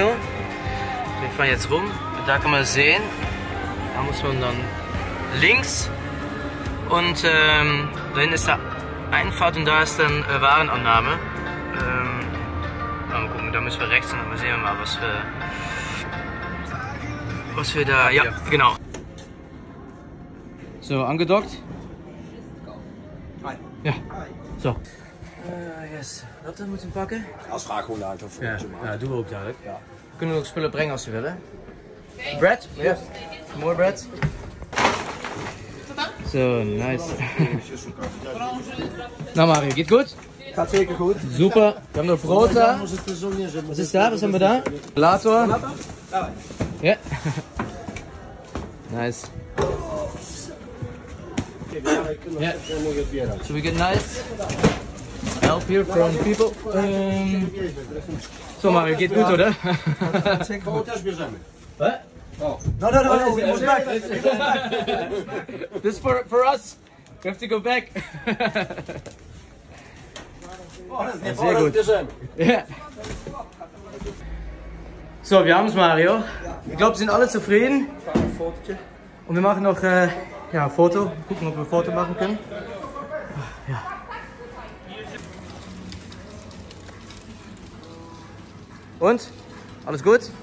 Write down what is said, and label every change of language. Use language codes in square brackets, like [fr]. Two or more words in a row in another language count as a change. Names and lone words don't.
[de] Wir fahren jetzt rum, da kann man sehen, da muss man dann links und da hinten ist da Einfahrt und da ist dann Warenannahme. Mal gucken, da müssen wir rechts und dann sehen wir mal, was wir da, ja, genau. So, angedockt? [nl] Ja, zo. [en] Yes. [nl] Wat dan moeten we pakken? Als vraag gewoon uit of Ja, ja, doen we ook dadelijk. Ja. Kunnen we ook spullen brengen als we willen. [en] Bread? Ja. More bread? So, nice. [de] Nou Mario, geht gut? [nl] Gaat zeker goed. [de] Super. [nl] We hebben nog brood da. [de] Was ist da? Was haben wir da? Rollator. Ja. [en] Nice. Yeah. So we get nice help here from people. [de] So Mario, geht gut, oder? [en] What? No, we must back. This for us. We have to go back. [de] Sehr gut. Ja. So, wir haben es, Mario. Ich glaube, wir sind alle zufrieden. Und wir machen noch ja, ein Foto. Gucken, ob wir ein Foto machen können. Ja. Und? Alles gut?